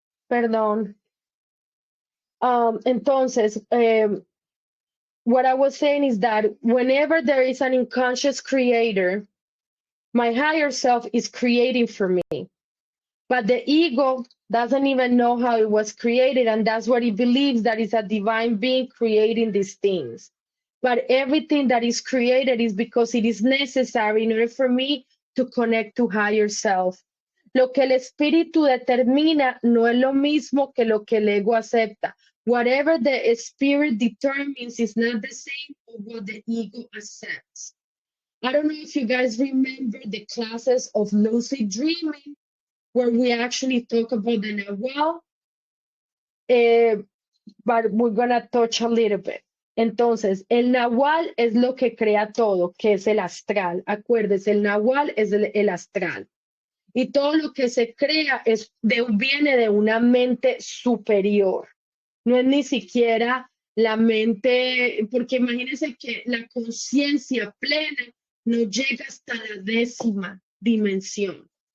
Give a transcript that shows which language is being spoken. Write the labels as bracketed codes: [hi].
[es] Perdón. Entonces, [en] what I was saying is that whenever there is an unconscious creator, my higher self is creating for me. But the ego doesn't even know how it was created, and that's what it believes, that it's a divine being creating these things. But everything that is created is because it is necessary in order for me to connect to higher self. [es] Lo que el espíritu determina no es lo mismo que lo que el ego acepta. [en] Whatever the spirit determines is not the same as what the ego accepts. I don't know if you guys remember the classes of lucid dreaming, where we actually talk about the Nahual, but we're going to touch a little bit. [es] Entonces, el Nahual es lo que crea todo, que es el astral. Acuérdense, el Nahual es el astral. Y todo lo que se crea viene de una mente superior. No es ni siquiera la mente, porque imagínense que la conciencia plena no llega hasta la 10ª dimensión.